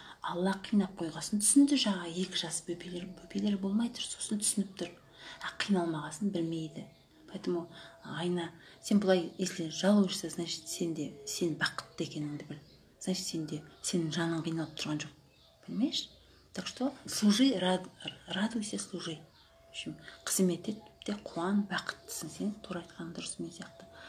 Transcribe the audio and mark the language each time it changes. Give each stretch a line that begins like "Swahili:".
Kazakh: Алла қинап қойғасын түсінді, жаңа екі жас бөпелер болмай тұр, сосын түсініп тұр. Қиналмағасын білмейді. Поэтому айна, сен бұлай,
Russian: если жалуешься, значит,
Kazakh: сен бақытты екеніңді біл. Значит, сенің жаның қиналып тұрған жоқ.
Russian: Понимаешь? Так что служи, радуйся, служи. В общем,
Kazakh: қызмет ет те қуан, бақыттысың. Сен тура айтқан дұрыс, мен сияқты.